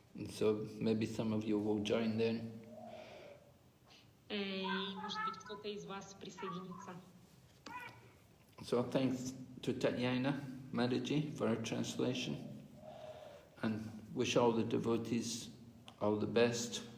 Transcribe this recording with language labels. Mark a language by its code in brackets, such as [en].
[en] So maybe some of you will join then. [ru] И, может быть, кто-то из вас присоединится. [en] So thanks to Tatyana Mataji for her translation, and wish all the devotees all the best.